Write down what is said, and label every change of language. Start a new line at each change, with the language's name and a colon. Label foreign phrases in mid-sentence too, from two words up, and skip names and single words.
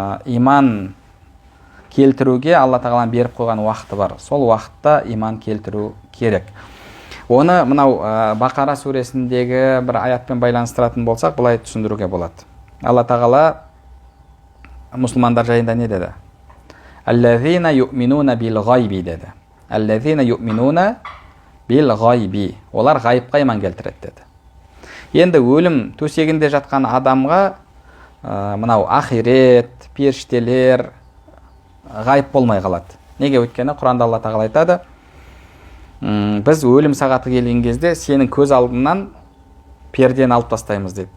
Kazakh: Сол үшін иман келтіруге Алла тағаланың беріп қойған уақыты бар. Сол уақытта иман келтіру керек. Оны мынау Бақара сүресіндегі бір аятпен байланыстыратын болсақ, былай түсіндіруге болады. Алла тағала мұсылмандар жайында не деді?
Arabic: الذين يؤمنون بالغيب деді. الذين يؤمنون بالغيب.
Kazakh: Олар ғайыпқа иман келтіреді деді. Енді өлім төсегінде жатқан адамға мынау ахирет, періштелер ғайып болмай қалады. Неге? Өйткені Құранда Алла тағала айтады, біз өлім сағаты келген кезде сенің көз алдынан пердені алып тастаймыз деді.